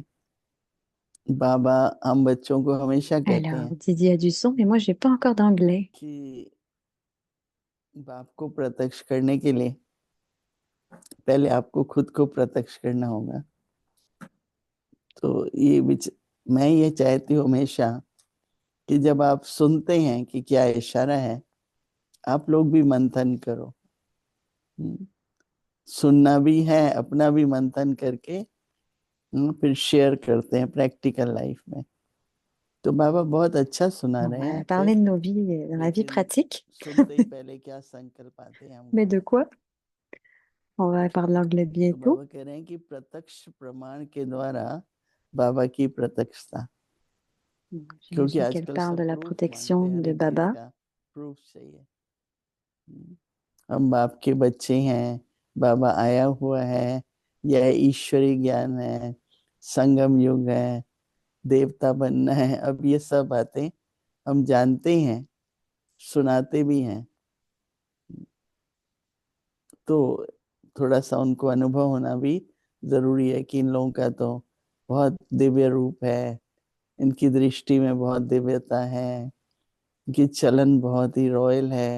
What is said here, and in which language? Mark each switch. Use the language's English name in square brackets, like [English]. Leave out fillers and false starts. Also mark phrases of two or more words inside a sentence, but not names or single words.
[Hindi] बाबा हम बच्चों को हमेशा कहते [French] Alors, [Hindi] हैं [French] Didi a du son, mais moi, j'ai pas encore d'anglais. [Hindi] कि बाप को प्रत्यक्ष करने के लिए पहले आपको खुद को प्रत्यक्ष करना होगा। तो मैं ये चाहती हूँ हमेशा कि जब आप सुनते हैं कि क्या इशारा है, आप लोग भी मंथन करो। सुनना भी है, अपना भी मंथन करके फिर शेयर करते हैं [English] practical life [Hindi] में। तो बाबा बहुत अच्छा सुना [French] On [Hindi] रहे [French] va [Hindi] हैं [French] parler [Hindi] फिर, [French] de nos vies dans la vie [Hindi] लेकिन [French] pratique. [Hindi] सुनते ही पहले क्या संकल्प आते हैं [French] Mais [Hindi] हमको। [French] de quoi? On va parler l'anglais [Hindi] तो [French] bientôt. [Hindi] बाबा कह रहे हैं कि प्रत्यक्ष प्रमाण के द्वारा बाबा की प्रत्यक्षता, क्योंकि [French] J'imagine qu'elle [Hindi] आजकल [French] parle de [Hindi] सब [French] la [Hindi] प्रूफ मांगते [French] protection [Hindi] हैं, हर [French] de [Hindi] एक चीज [French] Baba. [Hindi] का प्रूफ चाहिए। हम बाप के बच्चे हैं, बाबा आया हुआ है, यह ईश्वरी ज्ञान है, संगम युग है, देवता बनना है। अब ये सब बातें हम जानते हैं, सुनाते भी हैं, तो थोड़ा सा उनको अनुभव होना भी जरूरी है कि इन लोगों का तो बहुत दिव्य रूप है, इनकी दृष्टि में बहुत दिव्यता है, इनकी चलन बहुत ही रॉयल है।